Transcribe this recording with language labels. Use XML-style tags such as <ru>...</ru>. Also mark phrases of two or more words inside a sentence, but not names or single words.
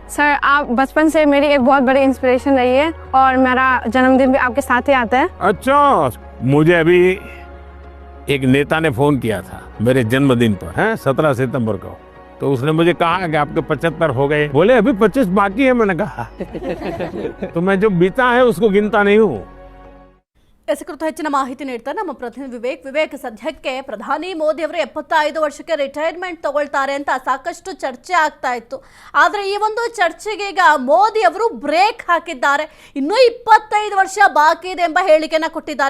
<hi>सर आप बचपन से मेरी एक बहुत बड़ी इंस्पिरेशन रही है और मेरा जन्मदिन भी आपके साथ ही आता है। अच्छा, मुझे अभी एक नेता ने फोन किया था मेरे जन्मदिन पर, है 17 सितंबर को। तो उसने मुझे कहा कि आपके 75 हो गए। बोले अभी 25 बाकी है। मैंने कहा तो मैं जो बीता है उसको गिनता नहीं हूँ।</hi> <kn>ಇಸ ಕುರಿತು ಹೆಚ್ಚಿನ ಮಾಹಿತಿ ನೀಡ್ತಾರೆ ನಮ್ಮ ಪ್ರತಿನಿಧಿ ವಿವೇಕ್. ಸದ್ಯಕ್ಕೆ ಪ್ರಧಾನಿ ಮೋದಿ ಅವರು 75 ವರ್ಷಕ್ಕೆ ರಿಟೈರ್ಮೆಂಟ್ ತಗೊಳ್ತಾರೆ ಅಂತ ಸಾಕಷ್ಟು ಚರ್ಚೆ ಆಗ್ತಾ ಇತ್ತು. ಆದರೆ ಈ ಒಂದು ಚರ್ಚೆಗೆ ಈಗ ಮೋದಿ ಅವರು ಬ್ರೇಕ್ ಹಾಕಿದ್ದಾರೆ. ಇನ್ನೂ 25 ವರ್ಷ ಬಾಕಿ ಇದೆ ಎಂಬ ಹೇಳಿಕೆಯನ್ನ ಕೊಟ್ಟಿದ್ದಾರೆ.</kn>